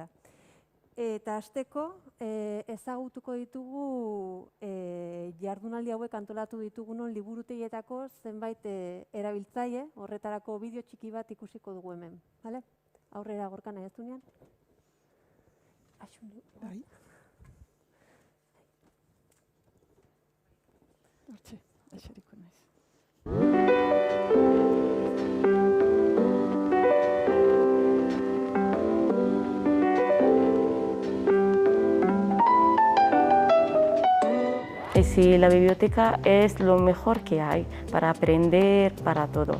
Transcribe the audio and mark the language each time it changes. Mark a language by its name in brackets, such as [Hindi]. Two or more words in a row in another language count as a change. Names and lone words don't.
[Basque] Eta hasteko ezagutuko ditugu jardunaldi hauek antolatu ditugunon liburutegietako zenbait erabiltzaile, horretarako bideo txiki bat ikusiko dugu hemen. Aurrera gorka nahi azunean. Bai. Hortxe, eseriko naiz. [Spanish] Sí, la biblioteca es lo mejor que hay para aprender, para todo.